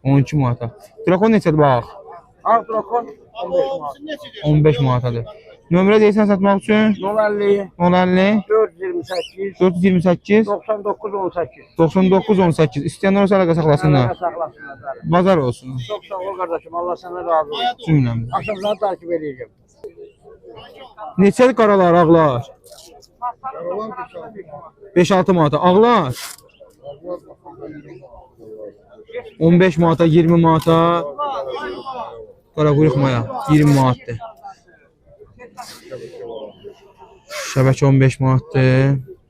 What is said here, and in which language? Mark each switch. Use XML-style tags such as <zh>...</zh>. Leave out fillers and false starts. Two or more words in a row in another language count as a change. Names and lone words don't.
<az>12 manata. Drakon neçədir bax? Ağ drakon 15 manat. 15 manatadır. Nömrə deyirsən satmaq üçün? 050 050 428 428 99 18. 99 18. İstəyənlər olsa əlaqə saxlasınlar. Saxlasınlar. Bazar olsun.</az> <tr>Çok sağ ol kardeşim. Allah sana razı olsun.</tr> <az>Cümləmiz.</az> <tr>Akşamları takip edeceğim.</tr> <az>Neçədir qaralar, ağlar? 5-6 manata. Ağlar? 15 manata, 20 manata. Qara quyruq maya 20 manatdır. Şəbəkə 15 manatdır.</az>